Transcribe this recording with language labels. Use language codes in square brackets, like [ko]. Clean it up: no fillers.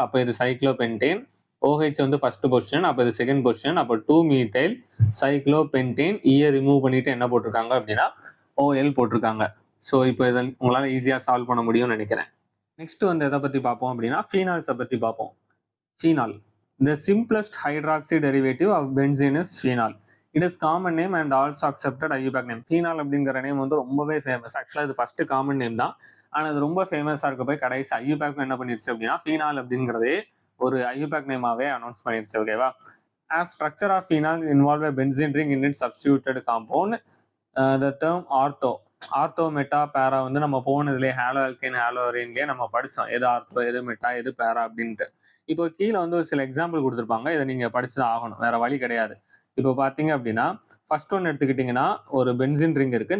[ta] அப்போ இது cyclo pentane. OH வந்து ஃபர்ஸ்ட் பொசிஷன். அப்போ இது செகண்ட் பொசிஷன். அப்போ 2 மீத்தைல் சைக்ளோ பென்டேன். ஈயை ரிமூவ் பண்ணிட்டு என்ன போட்டிருக்காங்க அப்படின்னா OL போட்டிருக்காங்க. ஸோ இப்போ இதை உங்களால் ஈஸியாக சால்வ் பண்ண முடியும்னு நினைக்கிறேன். நெக்ஸ்ட் வந்து எதை பற்றி பார்ப்போம் அப்படின்னா ஃபீனால்ஸை பற்றி பார்ப்போம். Phenol. [en] The simplest hydroxy derivative of benzene is phenol. It is common name and also accepted IUPAC name. [ta] Phenol அப்படிங்கிற நேம் வந்து ரொம்பவே ஃபேமஸ். ஆக்சுவலாக இது ஃபர்ஸ்ட் காமன் நேம் தான். ஆனால் அது ரொம்ப ஃபேமஸாக இருக்க போய் கடைசி IUPAC என்ன பண்ணிருச்சு அப்படின்னா ஃபீனால் அப்படிங்கிறதே ஒரு IUPAC நேமாவே அனௌன்ஸ் பண்ணிருச்சு. ஓகேவா? [en] As structure of phenol involve a benzene ring in its substituted compound. The term [ta] ortho meta பேரா வந்து நம்ம போனதுலேயே ஹாலோ அல்கேன் ஹாலோ அரேன்லேயே நம்ம படித்தோம். எது ஆர்த்தோ எது மெட்டா எது பேரா அப்படின்ட்டு. இப்போ கீழே வந்து ஒரு சில எக்ஸாம்பிள் கொடுத்துருப்பாங்க. இதை நீங்கள் படிச்சு தான் ஆகணும், வேற வழி கிடையாது. இப்போ பார்த்தீங்க அப்படின்னா ஃபர்ஸ்ட் ஒன்று எடுத்துக்கிட்டிங்கன்னா ஒரு பென்சின் ரிங் இருக்குது.